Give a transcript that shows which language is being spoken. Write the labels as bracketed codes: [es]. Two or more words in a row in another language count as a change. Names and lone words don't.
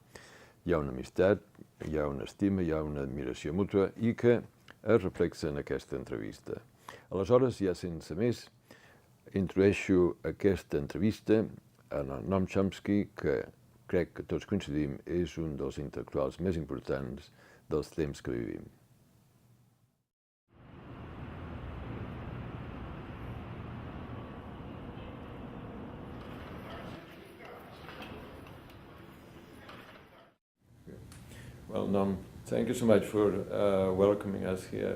[ca] Hi ha una amistat, hi ha una estima, hi ha una admiració mútua i que es reflexa en aquesta entrevista. Aleshores, ja sense més, introdueixo aquesta entrevista en el Noam Chomsky, que crec que tots coincidim és un dels intel·lectuals més importants dels temps que vivim. [en] Well, Noam, thank you so much for welcoming us here.